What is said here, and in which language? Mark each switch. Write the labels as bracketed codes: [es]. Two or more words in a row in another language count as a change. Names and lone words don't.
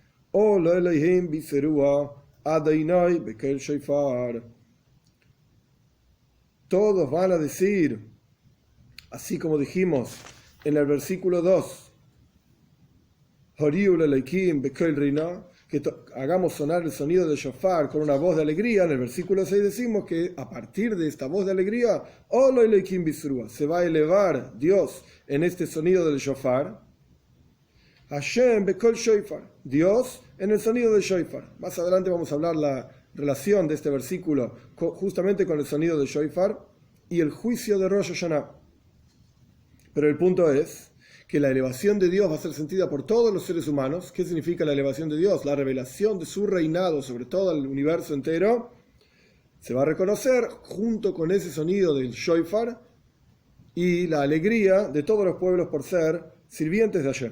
[es] Todos van a decir, así como dijimos en el versículo 2, que hagamos sonar el sonido del shofar con una voz de alegría. En el versículo 6 decimos que a partir de esta voz de alegría, se va a elevar Dios en este sonido del shofar. [he] השם בקול שופר, [es] Dios en el sonido del shofar. Más adelante vamos a hablar la relación de este versículo justamente con el sonido del shofar y el juicio de Rosh Hashanah. Pero el punto es que la elevación de Dios va a ser sentida por todos los seres humanos. ¿Qué significa la elevación de Dios? La revelación de su reinado sobre todo el universo entero se va a reconocer junto con ese sonido del shofar y la alegría de todos los pueblos por ser sirvientes de Hashem.